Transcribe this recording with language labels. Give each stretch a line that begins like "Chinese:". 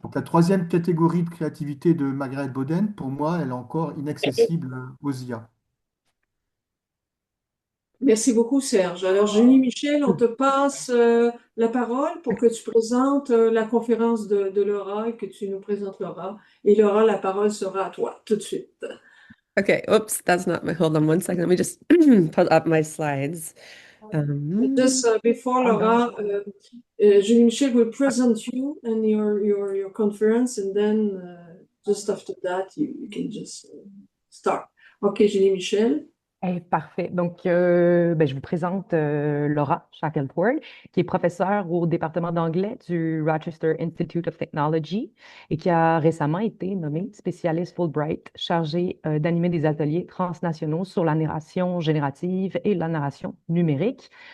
French: Donc la troisième catégorie de créativité de Margaret Boden, pour moi, elle est encore inaccessible aux IA. Merci beaucoup, Serge. Alors, Julie Michel, on te passe la parole pour que tu présentes la conférence de Laura et que tu nous présentes Laura. Et Laura, la parole sera à toi tout de suite.
English: Okay, oops, that's not my, hold on one second. Let me just put up my slides. Just before Laura, Julie Michel will present you and your conference, and then just after that, you can just start. OK, Julie Michel.
French: Parfait. Donc, je vous présente Laura Shackelford, qui est professeure au département d'anglais du Rochester Institute of Technology et qui a récemment été nommée spécialiste Fulbright, chargée d'animer des ateliers transnationaux sur la narration générative et la narration numérique.